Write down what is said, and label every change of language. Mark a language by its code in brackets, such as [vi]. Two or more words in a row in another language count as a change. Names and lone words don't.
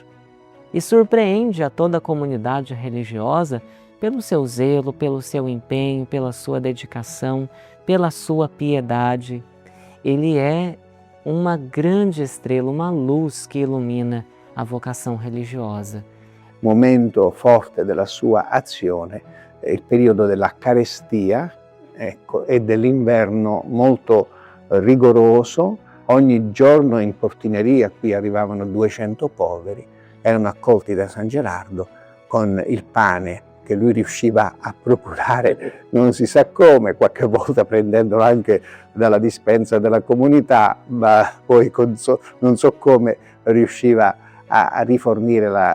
[pt] E surpreende a toda a comunidade religiosa pelo seu zelo, pelo seu empenho, pela sua dedicação, pela sua piedade. Ele é uma grande estrela, uma luz que ilumina a vocação religiosa. [it] Momento forte della sua azione è il periodo della carestia, ecco, e dell'inverno molto rigoroso. Ogni giorno in portineria qui arrivavano 200 poveri, erano accolti da San Gerardo con il pane che lui riusciva a procurare non si sa come, qualche volta prendendolo anche dalla dispensa della comunità, ma poi non so come riusciva a rifornire